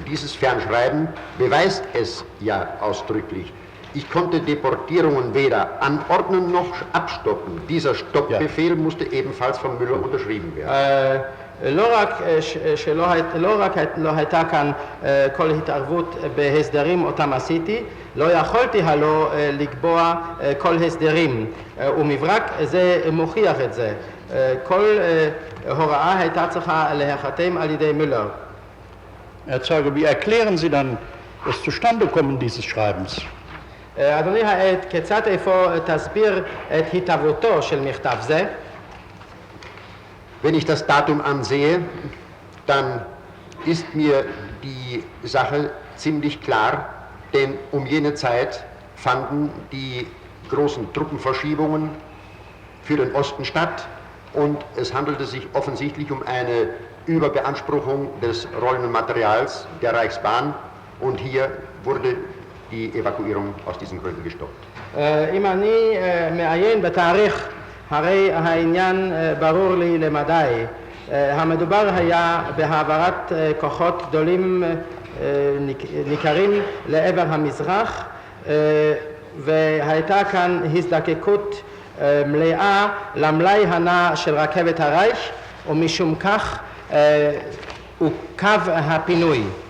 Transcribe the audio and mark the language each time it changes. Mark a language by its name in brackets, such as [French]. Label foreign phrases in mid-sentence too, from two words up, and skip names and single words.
[German] Dieses Fernschreiben beweist es ja ausdrücklich. Ich konnte Deportierungen weder anordnen noch abstoppen. Dieser Stoppbefehl musste ebenfalls von Müller unterschrieben werden. [Hebrew] לא רק לא הייתה כאן כל התערבות בהסדרים אותם עשיתי, לא יכולתי הלא לקבוע כל הסדרים, ומברק זה מוכיח את זה. כל הוראה הייתה צריכה להיחתם על ידי מילר. [German] Herr Zeuge, wie erklären Sie dann das Zustandekommen dieses Schreibens? [Hebrew] אדוני העד, כיצד איפה תסביר את התהוותו של מכתב זה? [German] Wenn ich das Datum ansehe, dann ist mir die Sache ziemlich klar, denn um jene Zeit fanden die großen Truppenverschiebungen für den Osten statt und es handelte sich offensichtlich um eine Überbeanspruchung des rollenden Materials der Reichsbahn und hier wurde die Evakuierung aus diesen Gründen gestoppt. [Hebrew] אם אני מעיין בתאריך, הרי העניין ברור לי למדי. המדובר היה בהעברת כוחות גדולים ניכרים לעבר המזרח, והייתה כאן הזדקקות מלאה למלאי הנע של רכבת הרייך, ומשום כך עוכב הפינוי.